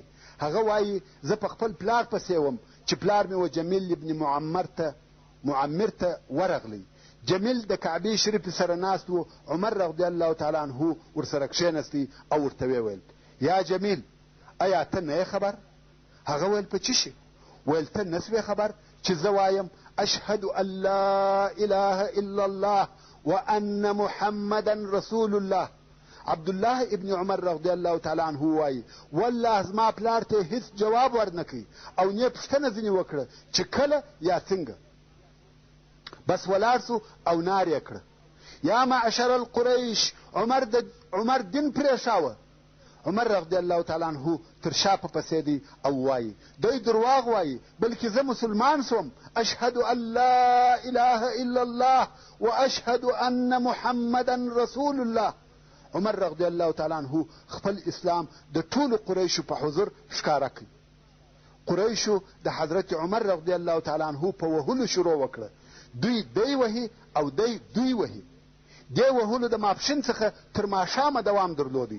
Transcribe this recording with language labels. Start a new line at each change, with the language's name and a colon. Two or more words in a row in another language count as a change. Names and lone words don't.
Pashto: هغه وایي زه په خپل پلار پسې وم چې پلار مې و جمیل ابن معمر ته ورغلی. جمیل د کعبې شریفې سره ناست و. عمر
Arabic: رضی الله تعالی عنه
Pashto: ورسره کښېنستی او ورته ویل یا جمیل ایا ته نه خبر؟ هغه ویل په څه شي؟ ویل ته نه سوې خبر چې زه وایم
Arabic: اشهد ان لا اله الا الله وان محمدا رسول الله.
Pashto: عبدالله ابن عمر
Arabic: رضی الله تعالی عنه
Pashto: وایي والله زما پلار ته هیڅ جواب ورنکړي او نه پوښتنه ځینې وکړه چې کله یا څنګه. بس ولاړ سو او نار یې کړه
Arabic: یا معشر القریش.
Pashto: عمر دین پرېښاوه. عمر
Arabic: رضی الله تعالی عنه
Pashto: تر شا په پسې دی او وایي دوی درواغ وایي، بلکې زه مسلمان سوم.
Arabic: اشهد ان لا اله الا الله واشهد ان محمدا رسول الله.
Pashto: عمر
Arabic: رضی الله تعالی عنه
Pashto: خپل اسلام د ټولو قریشو په حضور ښکاره کړ. قریشو د حضرت عمر
Arabic: رضی الله تعالی عنه
Pashto: په وهلو شروع وکړه. دوی وهي او دوی وهي. دې وهلو د ماپښین څخه تر ماښامه دوام درلودی.